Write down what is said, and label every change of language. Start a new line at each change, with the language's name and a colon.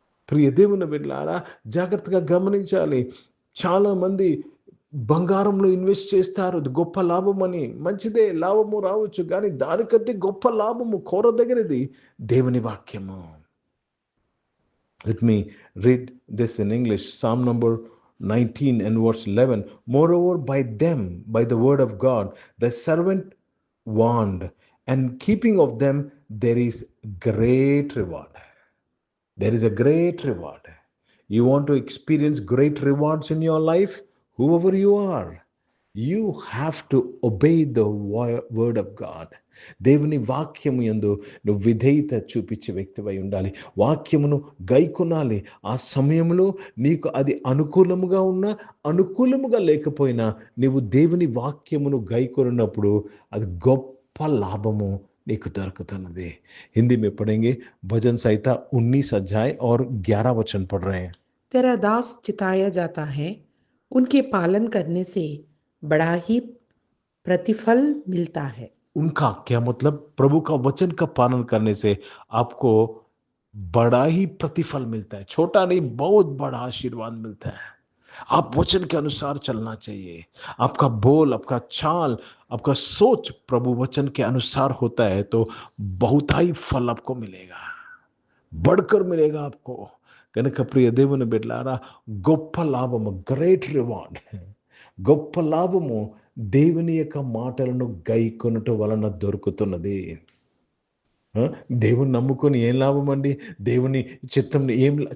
Telugu: ప్రియ దేవుని బిడ్డలారా, జాగ్రత్తగా గమనించాలి. చాలామంది బంగారంలో ఇన్వెస్ట్ చేస్తారు, గొప్ప లాభం అని. మంచిదే, లాభము రావచ్చు, కానీ దానికంటే గొప్ప లాభము కోరదగినది దేవుని వాక్యము.
English: Let me read this in English. Psalm number 19 and verse 11. Moreover, by the word of God, the servant warned, and keeping of them there is great reward. There is a great reward. You want to experience great rewards in your life? Whoever you are, you have to obey the word of God.
Telugu: దేవుని వాక్యము యందు నువ్వు విధేయత చూపించే వ్యక్తివై ఉండాలి. వాక్యమును గైకొనాలి. ఆ సమయంలో నీకు అది అనుకూలముగా ఉన్నా, అనుకూలముగా లేకపోయినా, నీవు దేవుని వాక్యమును గైకొన్నప్పుడు అది గొప్ప లాభము నీకు దొరుకుతున్నది.
Hindi: हिंदी में पढ़ेंगे भजन संहिता 19 अध्याय और 11 वचन पढ़ रहे हैं. तेरा दास चिताया जाता है, उनके पालन करने से बड़ा ही प्रतिफल मिलता है. उनका क्या मतलब? प्रभु का वचन का पालन करने से आपको बड़ा ही प्रतिफल मिलता है. छोटा नहीं, बहुत बड़ा आशीर्वाद मिलता है. आप वचन के अनुसार चलना चाहिए. आपका बोल, आपका चाल, आपका सोच प्रभु वचन के अनुसार होता है तो बहुत ही फल आपको मिलेगा, बढ़कर मिलेगा आपको.
Telugu: కనుక ప్రియ దేవుని బిడ్డలారా, గొప్ప లాభము,
English: great reward,
Telugu: గొప్ప లాభము దేవుని యొక్క మాటలను గైకొనుట వలన దొరుకుతున్నది. దేవుని నమ్ముకొని ఏం లాభం అండి? దేవుని చిత్తం ఏం?